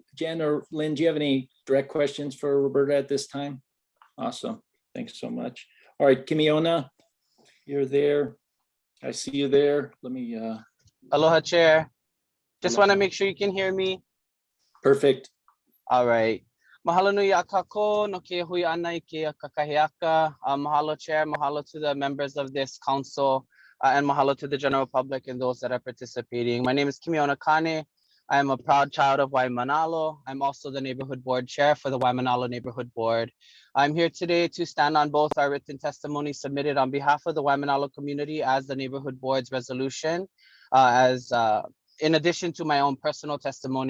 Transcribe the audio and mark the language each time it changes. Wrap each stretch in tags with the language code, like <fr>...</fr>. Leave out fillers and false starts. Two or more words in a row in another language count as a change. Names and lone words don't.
<en>Jen or Lynn, do you have any direct questions for Roberta at this time? Awesome. Thanks so much. All right, Kimiona, you're there. I see you there. Let me. Aloha, Chair. Just Aloha. want to make sure you can hear me. Perfect. All right.</en> <haw>Mahalo nui a kako no ke hui ana I ke kakahiaka.</haw> <en>Mahalo, Chair. Mahalo to the members of this council and mahalo to the general public and those that are participating. My name is Kimiona Kane. I am a proud child of Waimanalo. I'm also the neighborhood board chair for the Waimanalo Neighborhood Board. I'm here today to stand on both our written testimony submitted on behalf of the Waimanalo community as the neighborhood board's resolution, in addition to my own personal testimony.</en>